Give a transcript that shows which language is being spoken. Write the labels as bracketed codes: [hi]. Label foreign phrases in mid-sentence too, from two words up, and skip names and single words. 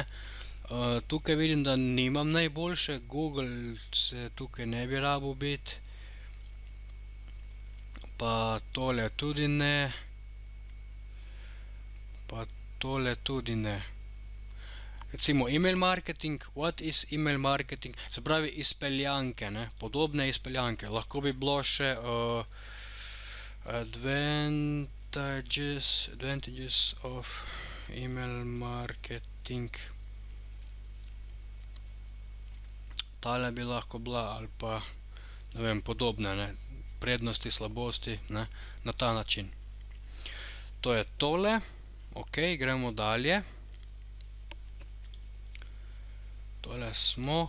[sl] Tukaj vidim, da nimam najboljše, Google se tukaj ne bi rabo biti, pa tole tudi ne, pa tole tudi ne. [en] Recimo email marketing, what is email marketing, [sl] se pravi izpeljanke, ne? Podobne izpeljanke. Lahko bi bilo še [en] advantages of email marketing. [sl] Tale bi lahko bila ali pa, ne vem, podobne, ne? Prednosti, slabosti, ne? Na ta način. To je tole. Ok, gremo dalje. Tole smo.